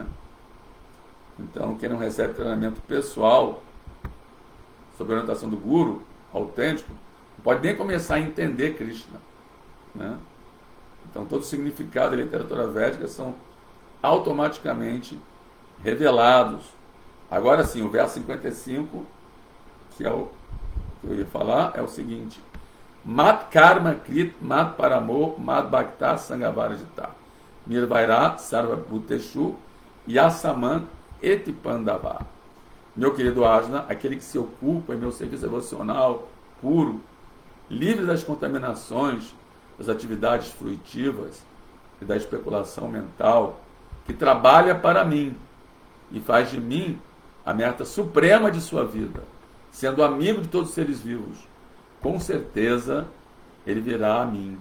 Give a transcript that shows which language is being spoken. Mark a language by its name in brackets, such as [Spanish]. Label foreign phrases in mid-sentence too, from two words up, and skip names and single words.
[Portuguese] Então, quem não recebe treinamento pessoal sob a orientação do guru autêntico, não pode nem começar a entender Krishna. né? Então, todo o significado da literatura védica são automaticamente revelados. Agora sim, o verso 55, que é o que eu ia falar, é o seguinte: [Sanskrit] Mat karma krit mat paramo mat bhakta sangavarajita nirvaira sarva bhuteshu yasaman etipandava. [Portuguese] Meu querido Ajna, aquele que se ocupa em meu serviço devocional puro, livre das contaminações, das atividades fruitivas e da especulação mental, que trabalha para mim e faz de mim a meta suprema de sua vida, sendo amigo de todos os seres vivos, com certeza ele virá a mim.